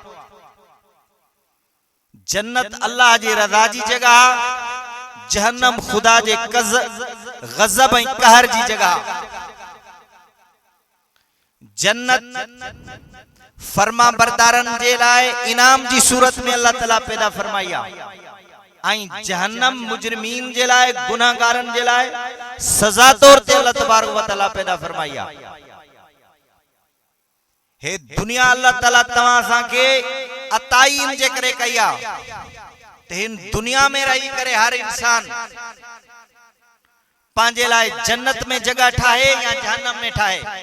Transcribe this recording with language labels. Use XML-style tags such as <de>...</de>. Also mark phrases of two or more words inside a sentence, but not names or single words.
<sd>जन्नत अल्लाह जी रज़ा जी जगह, जहन्नम खुदा जे गज़ब ऐं कहर जी जगह। जन्नत फरमा बरदारन जे लाए इनाम जी सूरत में अल्लाह ताला पैदा फरमाई आ, ऐं जहन्नम मुजरिमीन जे लाए गुनाहगारन जे लाए सजा तौर ते अल्लाह तबारक व तआला पैदा फरमाई आ। हे दुनिया अल्लाह ताला तवां असांखे अताई इन जे करे कई आ ते हिन दुनिया में रही करे हर इंसान पंहिंजे लाए जन्नत में जगह ठाहे या जहन्नम में ठाहे।</sd>